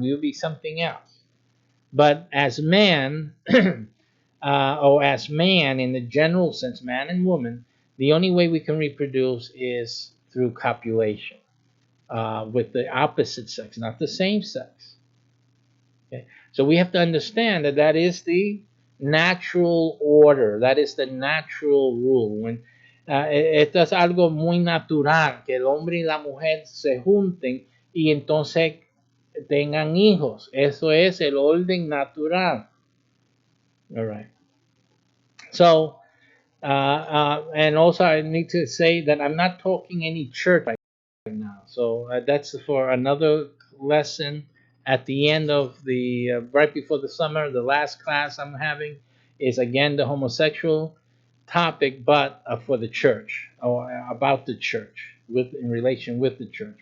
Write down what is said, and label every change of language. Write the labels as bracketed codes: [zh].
[en] We would be something else. But as man, or as man in the general sense, man and woman, the only way we can reproduce is through copulation with the opposite sex, not the same sex. Okay? So we have to understand that that is the natural order, that is the natural rule. [es] Esto es algo muy natural, que el hombre y la mujer se junten y entonces tengan hijos. Eso es el orden natural. [en] All right. So, and also I need to say that I'm not talking any church right now. So that's for another lesson at the end of the, right before the summer. The last class I'm having is again the homosexual topic, but for the church, or about the church, with in relation with the church.